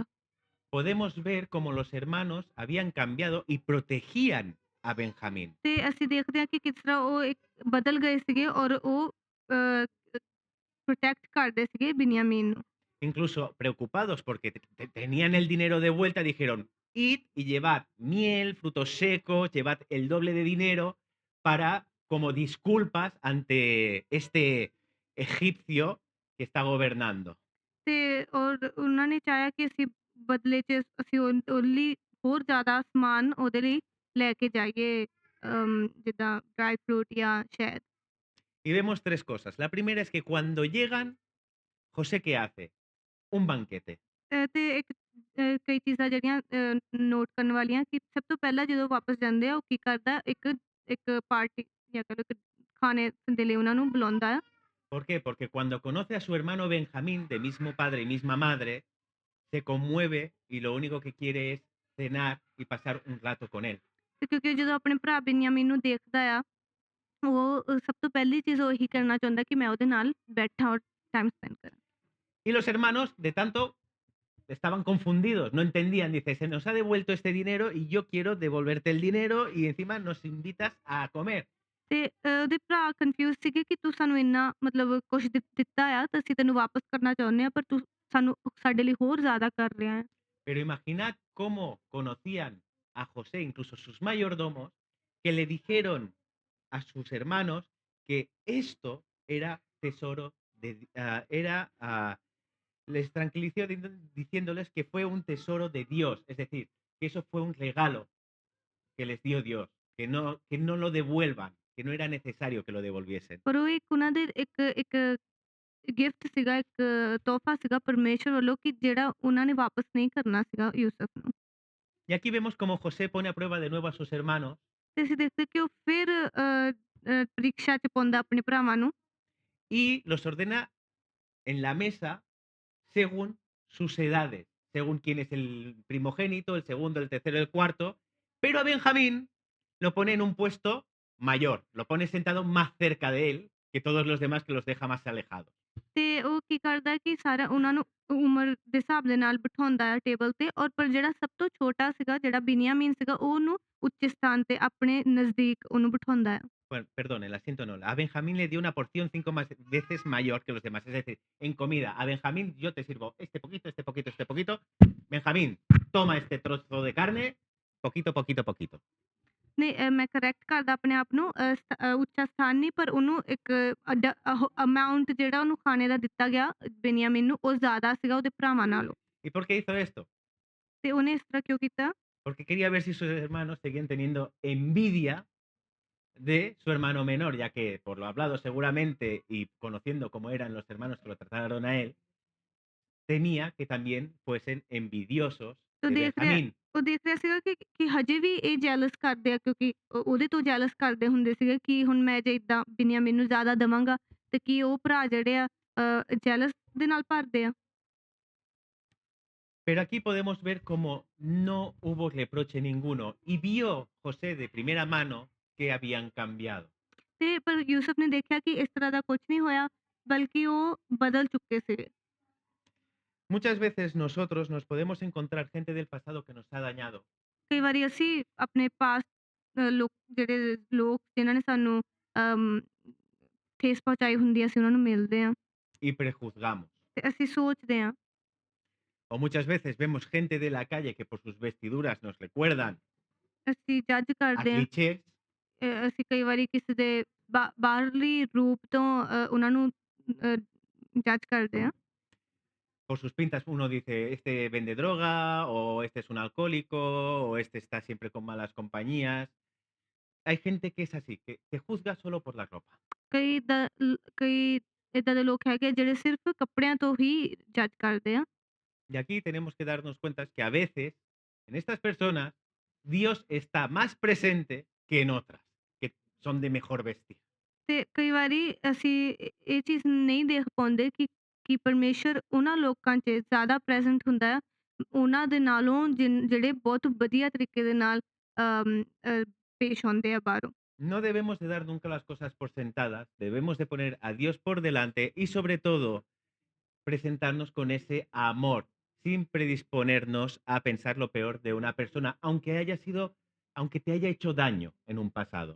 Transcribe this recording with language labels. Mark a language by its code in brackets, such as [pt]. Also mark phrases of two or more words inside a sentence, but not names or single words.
[es] Podemos ver cómo los hermanos habían cambiado y protegían a Benjamín. [pa] ਤੇ ਅਸੀਂ ਦੇਖਦੇ ਹਾਂ ਕਿ ਕਿਸ ਤਰ੍ਹਾਂ ਉਹ ਇੱਕ ਬਦਲ ਗਏ ਸੀਗੇ ਔਰ ਉਹ ਪ੍ਰੋਟੈਕਟ ਕਰਦੇ ਸੀਗੇ ਬਿਨਯਾਮੀਨ ਨੂੰ। [es] Incluso preocupados porque tenían el dinero de vuelta, dijeron, id y llevad miel, frutos secos, llevad el doble de dinero para, como disculpas ante este egipcio que está gobernando. [pa] ਤੇ ਔਰ ਉਹਨਾਂ ਨੇ ਚਾਹਿਆ ਕਿ ਅਸੀਂ ਬਦਲੇ 'ਚ ਅਸੀਂ ਉਹ ਲਈ ਹੋਰ ਜ਼ਿਆਦਾ ਸਮਾਨ ਉਹਦੇ ਲਈ ਲੈ ਕੇ ਜਾਈਏ ਜਿੱਦਾਂ [en] dry fruit [pa] ਜਾਂ ਸ਼ਹਿਦ। [es] Y vemos tres cosas. La primera es que cuando llegan, José, ¿qué hace? Un banquete. [pa] ਤੇ ਇੱਕ ਕਈ ਚੀਜ਼ਾਂ ਜਿਹੜੀਆਂ ਨੋਟ ਕਰਨ ਵਾਲੀਆਂ ਕਿ ਸਭ ਤੋਂ ਪਹਿਲਾਂ ਜਦੋਂ ਵਾਪਸ ਜਾਂਦੇ ਆ ਉਹ ਕੀ ਕਰਦਾ ਇੱਕ ਇੱਕ ਪਾਰਟੀ ਜਾਂ ਕਹਿ ਲਓ ਕਿ ਖਾਣੇ ਦੇ ਲਈ ਉਹਨਾਂ ਨੂੰ ਬੁਲਾਉਂਦਾ ਆ। [es] ¿Por qué? Porque cuando conoce a su hermano Benjamín, de mismo padre y misma madre, se conmueve y lo único que quiere es cenar y pasar un rato con él. [pa] ਤੇ ਕਿਉਂਕਿ ਜਦੋਂ ਆਪਣੇ ਭਰਾ ਬਿਨਯਾਮੀਨ ਨੂੰ ਦੇਖਦਾ ਆ ਉਹ ਸਭ ਤੋਂ ਪਹਿਲੀ ਚੀਜ਼ ਉਹ ਇਹੀ ਕਰਨਾ ਚਾਹੁੰਦਾ ਕਿ ਮੈਂ ਉਹਦੇ ਨਾਲ ਬੈਠਾਂ ਔਰ [en] time spend [pa] ਕਰਾਂ। [es] Y los hermanos, de tanto, estaban confundidos, no entendían. Dice, se nos ha devuelto este dinero y yo quiero devolverte el dinero y encima nos invitas a comer. [pa] ਤੇ ਉਹਦੇ ਭਰਾ ਕਨਫਿਊਜ਼ ਸੀਗੇ ਕਿ ਤੂੰ ਸਾਨੂੰ ਇੰਨਾ ਮਤਲਬ ਕੁਛ ਦਿੱਤਾ ਆ ਤਾਂ ਅਸੀਂ ਤੈਨੂੰ ਵਾਪਸ ਕਰਨਾ ਚਾਹੁੰਦੇ ਆ ਪਰ ਤੂੰ ਸਾਨੂੰ ਸਾਡੇ ਲਈ ਹੋਰ ਜ਼ਿਆਦਾ ਕਰ ਰਿਹਾ ਹੈ। [es] Pero imaginad cómo conocían a José, incluso sus mayordomos, que le dijeron a sus hermanos que esto era tesoro de, les tranquilizó diciéndoles que fue un tesoro de Dios, es decir, que eso fue un regalo que les dio Dios, que no lo devuelvan, que no era necesario que lo devolviesen. [pa] ਪਰ ਉਹ ਇੱਕ ਉਹਨਾਂ ਦੇ ਇੱਕ ਇੱਕ ਗਿਫਟ ਸੀਗਾ ਇੱਕ ਤੋਹਫਾ ਸੀਗਾ ਪਰਮੇਸ਼ਰ ਵੱਲੋਂ ਕਿ ਜਿਹੜਾ ਉਹਨਾਂ ਨੇ ਵਾਪਸ ਨਹੀਂ ਕਰਨਾ ਸੀਗਾ ਯੂਸਫ ਨੂੰ। [es] Y aquí vemos cómo José pone a prueba de nuevo a sus hermanos [pa] ਤੇ ਅਸੀਂ ਦੇਖਦੇ ਕਿ ਉਹ ਫਿਰ ਪ੍ਰੀਖਿਆ ਚ ਪਾਉਂਦਾ ਆਪਣੇ ਭਰਾਵਾਂ ਨੂੰ [es] y los ordena en la mesa según sus edades, según quién es el primogénito, el segundo, el tercero, el cuarto, pero a Benjamín lo pone en un puesto mayor, lo pone sentado más cerca de él que todos los demás que los deja más alejados. [pa] ਤੇ ਉਹ ਕੀ ਕਰਦਾ ਕਿ ਸਾਰਾ ਉਹਨਾਂ ਨੂੰ ਉਮਰ ਦੇ ਹਿਸਾਬ ਦੇ ਨਾਲ ਬਿਠਾਉਂਦਾ ਆ ਟੇਬਲ ਤੇ ਔਰ ਪਰ ਜਿਹੜਾ ਸਭ ਤੋਂ ਛੋਟਾ ਸੀਗਾ ਜਿਹੜਾ ਬਿਨਯਾਮੀਨ ਸੀਗਾ ਉਹਨੂੰ ਉੱਚੇ ਸਥਾਨ ਤੇ ਆਪਣੇ ਨਜ਼ਦੀਕ ਉਹਨੂੰ ਬਿਠਾਉਂਦਾ ਆ। [es] Bueno, perdón, el asiento no. A Benjamín le dio una porción 5 veces mayor que los demás. Es decir, en comida, a Benjamín yo te sirvo este poquito, este poquito, este poquito. Benjamín, toma este trozo de carne, poquito, poquito, poquito. [pa] ਨਹੀਂ ਮੈਂ ਕਰੈਕਟ ਕਰਦਾ ਆਪਣੇ ਆਪ ਨੂੰ ਉੱਚਾ ਸਥਾਨ ਨਹੀਂ ਪਰ ਉਹਨੂੰ ਇੱਕ ਅਮਾਉਂਟ ਜਿਹੜਾ ਉਹਨੂੰ ਖਾਣੇ ਦਾ ਦਿੱਤਾ ਗਿਆ ਬਿਨਯਾਮੀਨ ਨੂੰ ਉਹ ਜ਼ਿਆਦਾ ਸੀਗਾ ਉਹਦੇ ਭਰਾਵਾਂ ਨਾਲੋਂ [es] ¿Y por qué hizo esto? [pa] ਤੇ ਉਹਨੇ ਇਸ ਤਰ੍ਹਾਂ ਕਿਉਂ ਕੀਤਾ? [es] Porque quería ver si sus hermanos seguían teniendo envidia de su hermano menor, ya que por lo hablado seguramente y conociendo cómo eran los hermanos que lo trataron a él, temía que también fuesen envidiosos [pa] ਤੇ [es] de Benjamín. [pa] ਉਹ ਦੇਖ ਰਿਹਾ ਸੀਗਾ ਕਿ ਹਜੇ ਵੀ ਇਹ ਜੈਲਸ ਕਰਦੇ ਆ ਕਿਉਂਕਿ ਉਹਦੇ ਤੋਂ ਜੈਲਸ ਕਰਦੇ ਹੁੰਦੇ ਸੀਗੇ ਕਿ ਹੁਣ ਮੈਂ ਜੇ ਇਦਾਂ ਬਿਨਯਾਮੀਨ ਨੂੰ ਜ਼ਿਆਦਾ ਦੇਵਾਂਗਾ ਤੇ ਕੀ ਉਹ ਭਰਾ ਜਿਹੜੇ ਆ ਜੈਲਸ ਦੇ ਨਾਲ ਭਰਦੇ ਆ। [es] Pero aquí podemos ver cómo no hubo reproche ninguno y vio José de primera mano que habían cambiado. [pa] ਤੇ ਪਰ ਯੂਸਫ ਨੇ ਦੇਖਿਆ ਕਿ ਇਸ ਤਰ੍ਹਾਂ ਦਾ ਕੁਝ ਨਹੀਂ ਹੋਇਆ ਬਲਕਿ ਉਹ ਬਦਲ ਚੁੱਕੇ ਸੀਗੇ। [es] Muchas veces nosotros nos podemos encontrar gente del pasado que nos ha dañado [pa] ਕਈ ਵਾਰੀ ਅਸੀਂ ਆਪਣੇ ਪਾਸ ਜਿਹੜੇ ਲੋਕ ਜਿਨ੍ਹਾਂ ਨੇ ਸਾਨੂੰ ਅਮ, ਠੇਸ ਪਹੁੰਚਾਈ ਹੁੰਦੀ ਹੈ ਅਸੀਂ ਉਹਨਾਂ ਨੂੰ ਮਿਲਦੇ ਹਾਂ [es] y prejuzgamos. [pa] ਤੇ ਅਸੀਂ ਸੋਚਦੇ ਹਾਂ [es] O muchas veces vemos gente de la calle que por sus vestiduras nos recuerdan [pa] ਅਸੀਂ ਜੱਜ [es] a [pa] ਕਰਦੇ ਹਾਂ [es] clichés. [pa] ਅਸੀਂ ਕਈ ਵਾਰੀ ਕਿਸੇ ਦੇ ਬਾਹਰਲੀ ਰੂਪ ਤੋਂ ਉਹਨਾਂ ਨੂੰ ਜੱਜ ਕਰਦੇ ਹਾਂ [es] Por sus pintas uno dice, este vende droga, o este es un alcohólico, o este está siempre con malas compañías. Hay gente que es así, que te juzga solo por la ropa. [pa] ਕਈ ਇਦਾਂ ਦੇ ਲੋਕ ਹੈਗੇ ਜਿਹੜੇ ਸਿਰਫ ਕੱਪੜਿਆਂ ਤੋਂ ਹੀ ਜੱਜ ਕਰਦੇ ਆ [es] Y aquí tenemos que darnos cuenta que a veces en estas personas Dios está más presente que en otras, que son de mejor vestir. [pa] ਤੇ ਕਈ ਵਾਰੀ ਅਸੀਂ ਇਹ ਚੀਜ਼ ਨਹੀਂ ਦੇਖ ਪਾਉਂਦੇ ਕਿ ਪਰਮੇਸ਼ਰ ਉਹਨਾਂ ਲੋਕਾਂ 'ਚ ਜ਼ਿਆਦਾ ਪ੍ਰੈਜ਼ੈਂਟ ਹੁੰਦਾ ਹੈ, ਉਹਨਾਂ ਦੇ ਨਾਲੋਂ ਜਿਹੜੇ ਬਹੁਤ ਵਧੀਆ ਤਰੀਕੇ ਦੇ ਨਾਲ ਪੇਸ਼ ਆਉਂਦੇ ਆ ਬਾਹਰੋਂ। [es] No debemos de dar nunca las cosas por sentadas, debemos de poner a Dios por delante y sobre todo presentarnos con ese amor, sin predisponernos a pensar lo peor de una persona, aunque te haya hecho daño en un pasado.